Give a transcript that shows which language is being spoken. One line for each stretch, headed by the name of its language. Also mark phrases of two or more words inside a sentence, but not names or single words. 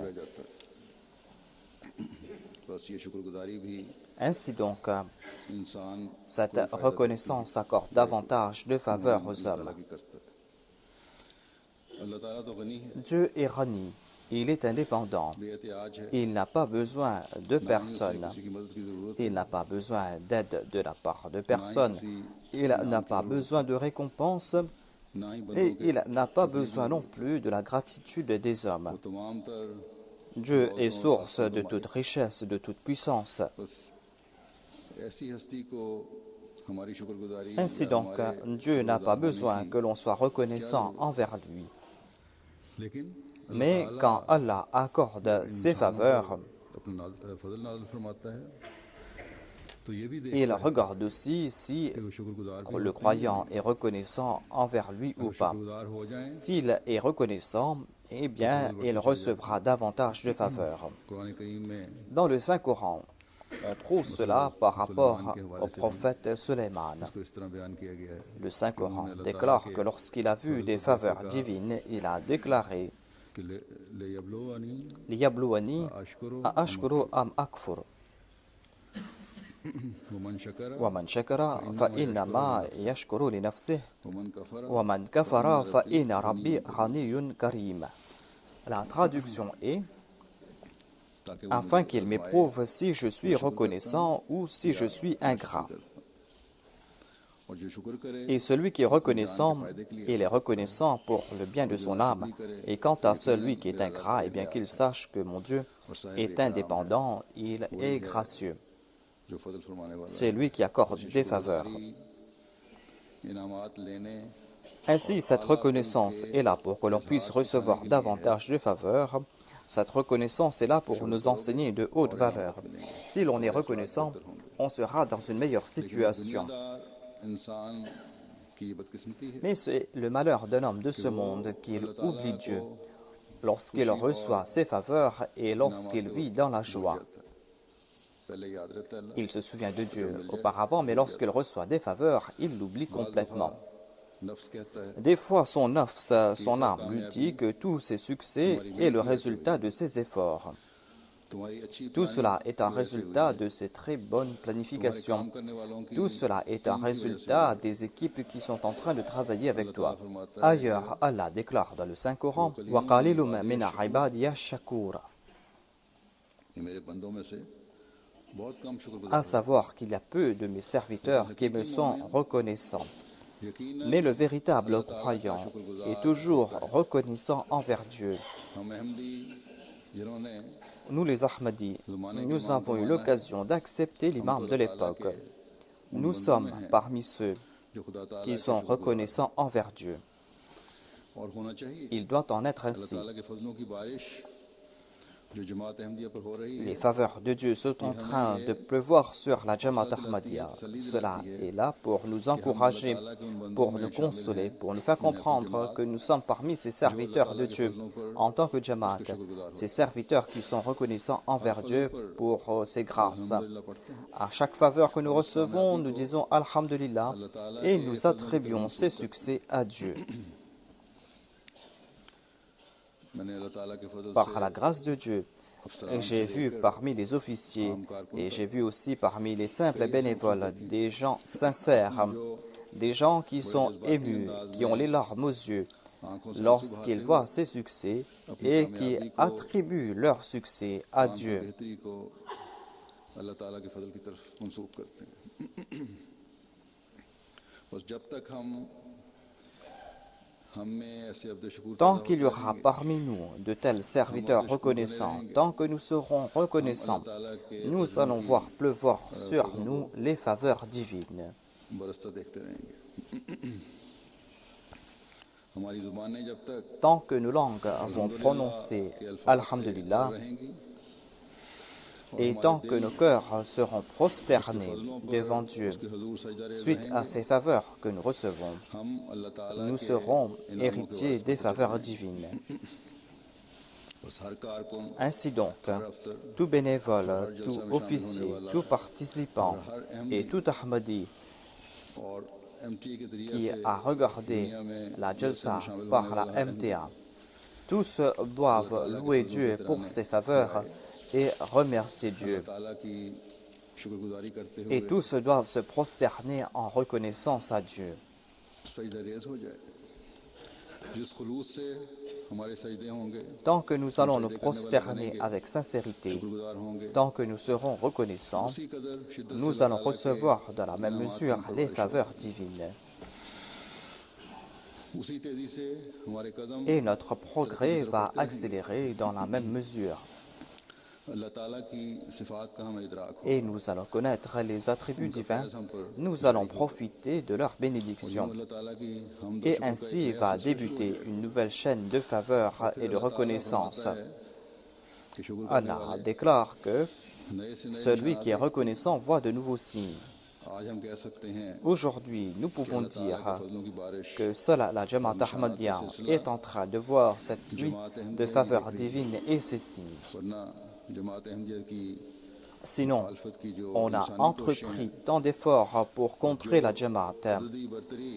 Urdu: رہ جاتا ہے بس یہ شکرگزاری بھی
French: Ainsi donc,
Urdu: इंसान
French: cette reconnaissance accorde davantage de faveurs aux
Urdu: ताला
French: hommes.
Urdu: کی کرتا ہے اللہ تعالیٰ تو غنی ہے
French: Dieu est Rani, il est indépendant,
Urdu: بے احتیاج ہے
French: il n'a pas besoin de
Urdu: نہ ہی اسے
French: personne,
Urdu: کسی کی مدد کی ضرورت
French: il n'a pas besoin d'aide de la part de personne, il n'a pas besoin de récompense
Urdu: نہ ہی
French: et
Urdu: بندوں کے
French: il n'a pas besoin non plus de la gratitude des hommes.
Urdu: وہ تمام تر
French: Dieu est source de toute richesse, de toute puissance.
Urdu: بس ایسی ہستی کو ہماری شکرگزاری
French: Ainsi
Urdu: या
French: donc,
Urdu: हमारे
French: Dieu n'a pas
Urdu: شکرگزار ہونے
French: besoin
Urdu: की,
French: que l'on soit reconnaissant envers lui.
Urdu: लेकिन
French: Mais quand Allah accorde ses faveurs,
Urdu: اپنا فضل نازل فرماتا ہے تو یہ بھی
French: il
Urdu: دیکھتا ہے
French: regarde aussi si
Urdu: کہ وہ شکرگزار بھی
French: le croyant est reconnaissant envers lui ou pas.
Urdu: شکرگزار ہو جائیں
French: S'il est reconnaissant, eh bien, il recevra davantage de faveurs.
Urdu: قرآن کریم میں
French: Dans le Saint-Coran, on trouve cela par rapport au prophète Suleiman.
Urdu: اس کو اس طرح بیان کیا گیا ہے
French: Le Saint-Coran déclare que lorsqu'il a vu des faveurs divines, il a déclaré
Arabic: कि ليبلوني Liyabluwani अशकुरु أأشكر أم أكفر. ومن شكر ومن شكر فإنما يشكر لنفسه ومن كفر ومن كفر فإن ربي غني كريم.
French: La traduction est
Urdu: تاکہ وہ
French: afin qu'il m'éprouve si je suis reconnaissant ou si je suis ingrat.
Urdu: اور جو شکر کرے
French: Et celui qui est reconnaissant, il est reconnaissant pour le bien de son âme. Et quant à celui qui est ingrat, eh bien qu'il sache que mon Dieu est indépendant, il est gracieux.
Urdu: جو فضل فرمانے والا
French: C'est lui qui accorde des faveurs.
Urdu: انعامات لینے
French: Ainsi, cette reconnaissance est là pour que l'on puisse recevoir davantage de faveurs. Cette reconnaissance est là pour nous enseigner de hautes valeurs. Si l'on est reconnaissant, on sera dans une meilleure situation.
Urdu: دنیادار انسان کی یہ بدقسمتی ہے
French: Mais c'est le malheur d'un homme de ce monde qu'il oublie Dieu lorsqu'il reçoit ses faveurs et lorsqu'il vit dans la joie.
Urdu: پہلے یاد رہتا ہے اللہ
French: Il se souvient de Dieu auparavant, mais lorsqu'il reçoit des faveurs, il l'oublie complètement.
Urdu: نفس کہتا ہے
French: Des fois, son nafs, son âme, lui dit que tous ses succès est le résultat de ses efforts.
Urdu: تمہاری اچھی
French: Tout cela
Urdu: प्लानिंग
French: est un
Urdu: کی وجہ سے ہوئی
French: résultat
Urdu: है।
French: de ces très bonnes
Urdu: तुम्हारे
French: planifications.
Urdu: کام کرنے والوں کی
French: Tout cela est un
Urdu: ٹیم کی وجہ سے ہوئی
French: résultat
Urdu: है।
French: des équipes qui sont en train de travailler
Urdu: अल्लाह
French: avec
Urdu: ताला
French: toi.
Urdu: فرماتا ہے کہ
French: Ailleurs, Allah déclare dans le Saint-Coran
Arabic: وَقَلِيلٌ مِّنْ عِبَادِيَ الشَّكُورِ,
Urdu: یہ میرے بندوں میں سے بہت کم
French: à
Urdu: شکرگزار ہیں.
French: savoir qu'il y a peu de mes serviteurs qui me sont reconnaissants. Mais le véritable croyant est toujours reconnaissant envers Dieu.
Urdu: ہم احمدی جنہوں نے
French: Nous les Ahmadis, nous avons eu l'occasion d'accepter l'imam de l'époque. Nous sommes parmi ceux
Urdu: جو خدا تعالیٰ
French: qui
Urdu: के
French: sont
Urdu: शुक्रगुजार
French: reconnaissants envers Dieu.
Urdu: اور ہونا چاہیے.
French: Il doit en être
Urdu: अल्लाह
French: ainsi.
Urdu: تعالیٰ کے فضلوں کی بارش جو جماعت احمدیہ پر ہو رہی
French: Les
Urdu: है,
French: faveurs de Dieu sont en train de pleuvoir sur la Jamaat Ahmadiyya. Cela est là pour nous encourager, pour nous consoler, pour nous faire comprendre que nous sommes parmi ces serviteurs de Dieu en tant que Jamaat, ces serviteurs qui sont reconnaissants envers Dieu pour ses grâces.
Urdu: الحمدللہ پڑھتے ہیں.
French: À chaque faveur que nous recevons, nous disons Alhamdulillah et nous attribuons ces succès à Dieu.
Urdu: میں نے اللہ تعالیٰ کے فضل
French: Par la grâce de Dieu,
Urdu: अफसरान
French: j'ai
Urdu: से
French: vu
Urdu: लेकर
French: parmi les officiers et j'ai vu aussi parmi les simples bénévoles des gens sincères, des gens qui sont émus, qui ont les larmes aux yeux
Urdu: آنکھوں سے آنسو
French: lorsqu'ils
Urdu: बहाते
French: voient
Urdu: हुए
French: ces succès
Urdu: अपनी
French: et qui
Urdu: کامیابی کو
French: attribuent leur succès à
Urdu: کام کی
French: Dieu.
Urdu: بہتری کو اللہ تعالیٰ کے فضل کی طرف منسوب کرتے ہیں. بس جب تک ہم میں ایسے عبد شکر
French: Tant qu'il y aura parmi nous de tels serviteurs reconnaissants, tant que nous serons reconnaissants, nous allons voir pleuvoir sur nous les faveurs divines.
Urdu: برستا دیکھتے رہیں گے۔ ہماری زبانیں جب تک
French: Tant que nos langues vont prononcer
Urdu: کے الفاظ سے
French: Alhamdulillah
Urdu: रहेंगी
French: et tant que nos cœurs seront prosternés devant Dieu
Urdu: اس کے حضور سجدہ
French: suite à ces faveurs que nous recevons,
Urdu: ہم اللہ تعالیٰ
French: nous
Urdu: के
French: serons
Urdu: انعاموں کے
French: héritiers
Urdu: वास्ते
French: des
Urdu: पहुंचे
French: faveurs
Urdu: रहेंगे।
French: divines.
Urdu: بس ہر کارکن,
French: Ainsi donc,
Urdu: ہر افسر,
French: tout bénévole, tout officier, tout participant et tout Ahmadi
Urdu: اور MTA کے ذریعے
French: qui
Urdu: से
French: a regardé la Jalsa par la MTA, tous doivent louer Dieu pour ses faveurs et remercier Dieu.
Urdu: تعالیٰ کی شکرگزاری کرتے
French: Et
Urdu: हुए
French: tous doivent se prosterner en reconnaissance à Dieu.
Urdu: سجدہ ریز ہو جائے. جس خلوص سے ہمارے سجدے ہوں گے,
French: Tant que nous allons nous prosterner avec sincérité,
Urdu: شکرگزار ہوں گے,
French: tant que nous serons reconnaissants,
Urdu: اسی قدر شدت سے
French: nous allons recevoir dans la même mesure les faveurs divines.
Urdu: اسی تیزی سے ہمارے قدم
French: Et notre progrès va accélérer dans la même mesure.
Urdu: اللہ تعالیٰ کی صفات کا ہمیں ادراک ہو.
French: Et nous allons connaître les attributs divins, nous allons profiter de leur bénédiction.
Urdu: اللہ تعالیٰ کی حمد
French: Et ainsi va débuter une nouvelle chaîne de faveurs et de reconnaissance.
Urdu: کہ شکر کرنے
French: Allah déclare que
Urdu: نئے سے نئے
French: celui qui est reconnaissant voit de nouveaux signes.
Urdu: آج ہم کہہ سکتے ہیں
French: Aujourd'hui, nous pouvons
Urdu: اللہ تعالیٰ
French: dire
Urdu: کے فضلوں کی بارش
French: que seule la Jamaat Ahmadiyya est en train de voir cette pluie de faveurs divines et ses signes.
Urdu: ورنہ جماعت احمدیہ کی
French: Sinon,
Urdu: مخالفت کی جو
French: on a
Urdu: इंसानी
French: entrepris tant d'efforts pour contrer la Jamaat.
Urdu: تعدی برتری